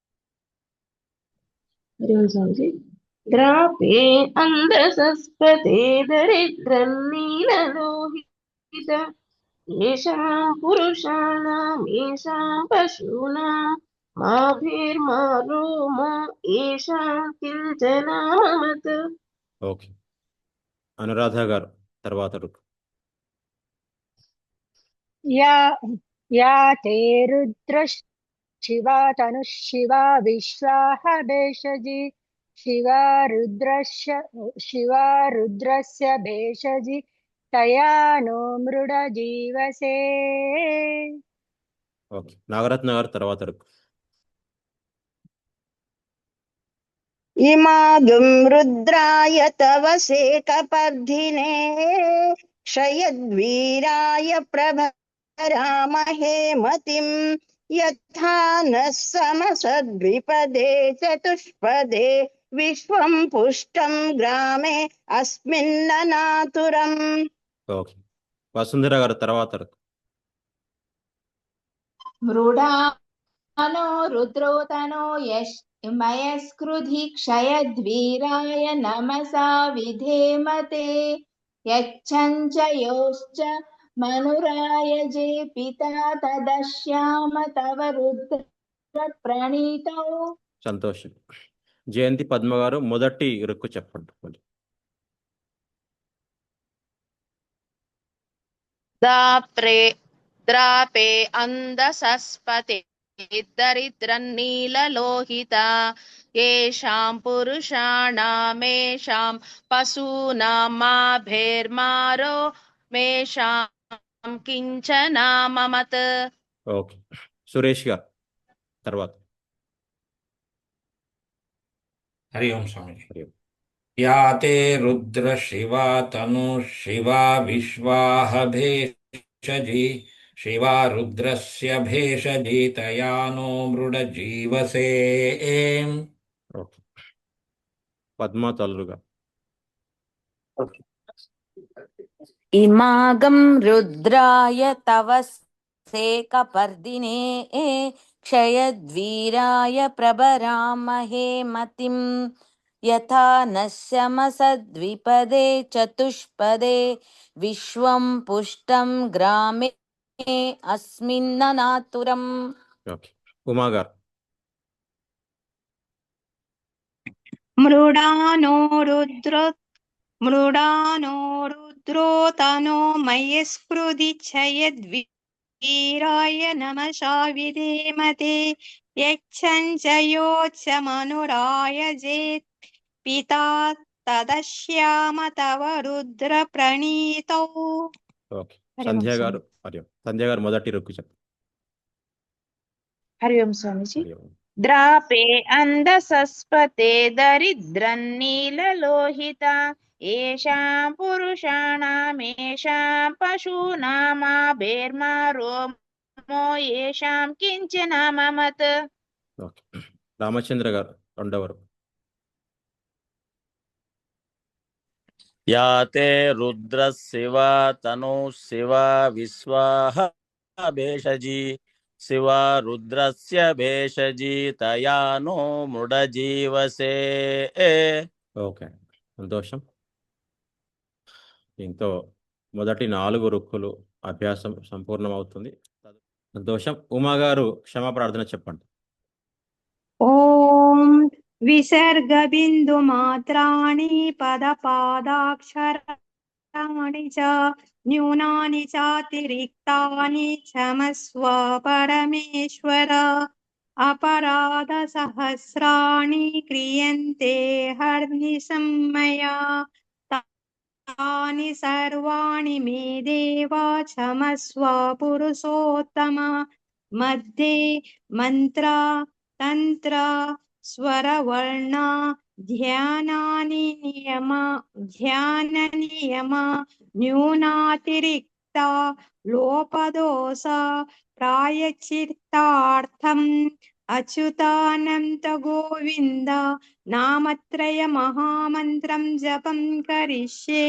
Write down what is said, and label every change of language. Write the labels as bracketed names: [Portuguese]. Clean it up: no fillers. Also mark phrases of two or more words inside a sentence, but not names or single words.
[Sanskrit] ద్రాపే అంధసస్పతే దరిద్రన్నీలలోహిత ఏషాం పురుషాణామేషాం పశూనాం మాభిర్మా రోమో ఏషాం కించనామమత్. [Telugu] ఓకే, అనురాధ గారు తర్వాత రుక్. [Sanskrit] या या ते रुद्र शिवा तनुः शिवा विश्वाः भेषजी शिवा रुद्रस्य भेषजी तया नो मृड जीवसे [Telugu] ఓకే నాగరత్న గారు తర్వాత రుక్. [Sanskrit] इमागं रुद्राय तव सेकपर्धिने क्षयद्वीराय प्रभरामहे मतिं यथा नः समसद्विपदे चतुष्पदे विश्वं पुष्टं ग्रामे अस्मिन्ननातुरम् [Telugu] ఓకే వసుంధర గారు తర్వాత రుక్. [Sanskrit] मृडानो रुद्रोतनो मयस्कृधि क्षयद्वीराय नमसा विधेमते यच्छञ्चयोश्च मनुरायजे पिता तदश्याम तव रुद्र प्रणीतौ. [Telugu] సంతోషం. జయంతి పద్మ గారు మొదటి రుక్కు చెప్పండి. [Sanskrit] द्रापे अन्धसस्पते दरिद्रन्नीललोहिता येषां पुरुषाणामेषां पशूनां माभेर्मारो मेषां किञ्चन ममत्. [Telugu] ఓకే సురేష్ గారు తర్వాత. [Hindi] हरि ओम स्वामीजी। [Sanskrit] హరి ఓం. या ते रुद्र शिवा तनु शिवा विश्वाह भेषजी शिवा रुद्रस्य भेषजी तया नो मृड जीवसे। [Telugu] ఓకే పద్మా తల్లు గారు. [Sanskrit] इमागं रुद्राय तव सेकपर्दिने क्षयद्वीराय प्रभरामहे मतिं यथा नश्यमसद्विपदे चतुष्पदे विश्वं पुष्टं ग्रामे अस्मिन्ननातुरम्. [Telugu] ఓకే ఉమా గారు. [Sanskrit] मृडानो रुद्रोतनो मयस्कृधि क्षयद्वीराय नमसा विधेमते यच्छञ्चयोच्च मनुरायजेत् पिता तदश्याम तव रुद्र प्रणीतौ. [Telugu] ఓకే సంధ్య గారు. [Sanskrit] హరి ఓం. [Telugu] సంధ్య గారు మొదటి రుక్కు చెప్పండి. [Hindi] हरि ओम स्वामीजी। [Sanskrit] హరి ఓం. द्रापे अन्धसस्पते दरिद्रन्नीललोहिता येषां पुरुषाणामेषां पशूनामाभेर्मारो मो येषां किञ्चन ममत्. [Telugu] ఓకే రామచంద్ర గారు రెండవ రుక్కు. [Sanskrit] या ते रुद्र शिवा तनु शिवा विश्वाह भेषजी शिवा रुद्रस्य भेषजी तया नो मृड जीवसे। [Telugu] ఓకే సంతోషం. దీంతో మొదటి 4 రుక్కులు అభ్యాసం సంపూర్ణమవుతుంది. సంతోషం. ఉమా గారు క్షమా ప్రార్థన చెప్పండి. [Sanskrit] ఓం విసర్గబిందు మాత్రాణి పదపాదాక్షరాణి చ న్యూనాని చాతిరిక్తాని క్షమస్వ పరమేశ్వర. అపరాధ సహస్రాణి క్రియంతే హర్నిశం మయా तानि सर्वाणि मे देव क्षमस्व पुरुषोत्तम. मध्ये मंत्र तंत्र स्वरवर्ण ध्यानानि ध्यान नियम न्यूनातिरिक्ता लोपदोष प्रायश्चित्तार्थम् अच्युतानंत गोविंद नामत्रय महामंत्रं जपं करिष्ये.